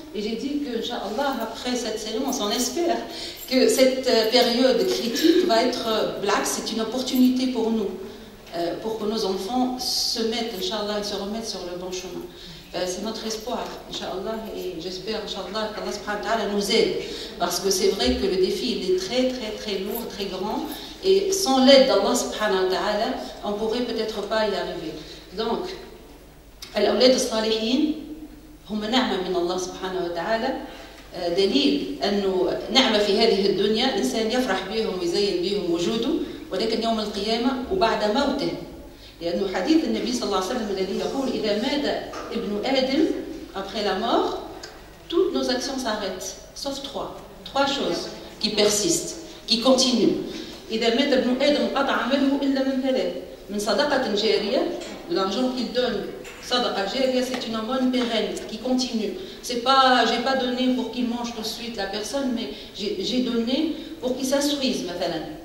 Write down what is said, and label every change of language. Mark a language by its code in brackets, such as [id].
[fr] Et j'ai dit que, Inch'Allah, après cette séance, on espère que cette période critique va être, c'est une opportunité pour nous, pour que nos enfants se mettent, Inch'Allah, et se remettent sur le bon chemin. C'est notre espoir, Inch'Allah, et j'espère, Inch'Allah, qu'Allah subhanahu wa ta'ala nous aide. Parce que c'est vrai que le défi, il est très, très, très lourd, très grand. Et sans l'aide d'Allah subhanahu wa ta'ala, on ne pourrait peut-être pas y arriver. [ar] Donc, الأولاد الصالحين هم نعمة من الله سبحانه وتعالى، دليل أنه نعمة في هذه الدنيا، الإنسان يفرح بهم ويزين بهم وجوده، ولكن يوم القيامة وبعد موته، لأنه حديث النبي صلى الله عليه وسلم الذي يقول إذا مات ابن آدم [fr] après la mort, toutes nos actions s'arrêtent, sauf trois choses qui persistent, qui continuent. [ar] إذا مات ابن آدم قطع عمله إلا من ثلاث، من صدقة جارية، [fr] l'argent qu'il donne, sadaqa jariya, c'est une bonne pérenne qui continue. C'est pas, j'ai pas donné pour qu'il mange tout de suite la personne, mais j'ai donné pour qu'il s'instruise, مثلا.